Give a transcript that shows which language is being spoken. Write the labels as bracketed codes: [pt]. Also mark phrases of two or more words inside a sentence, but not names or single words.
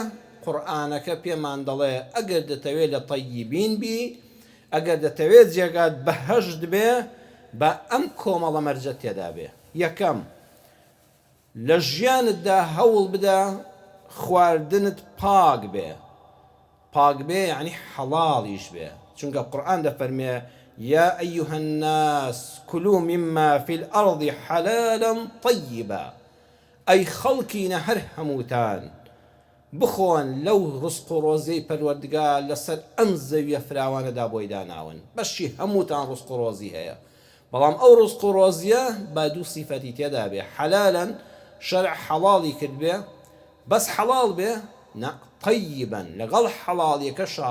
[ckb] قورئانەکە پێمان دەڵێ ئەگەر دەتەوێت لە طەیبین بی، ئەگەر دەتەوێت جێگات بەهەشت بێ، بە ئەم کۆمەڵە مەرجە تێدا بێ. یەکەم، لە ژیانتدا هەوڵ بدە خواردنت پاک بێ. پاک بێ یعنی حەڵاڵیش بێ، چونکە قورئان دەفەرمێ [ar] يا أيها الناس كلوا مما في الأرض حلالا طيبا [ckb] أي خەڵکی نەهەر هەمووتان بخۆن لەو ڕزق و ڕۆزەی پەروەردگار لەسەر ئەم زەویە فراوانەدا بۆی داناون بەشی هەمووتان ڕزق و ڕۆزی هەیە بەڵام ئەو ڕزق و ڕۆزیە با دوو سیفەتی تێدا بێ حەلالەن شەرع حەڵاڵی کرد بێ بەس حەڵاڵ بێ نە طەیبەن لەگەڵ حەڵاڵیەکەشا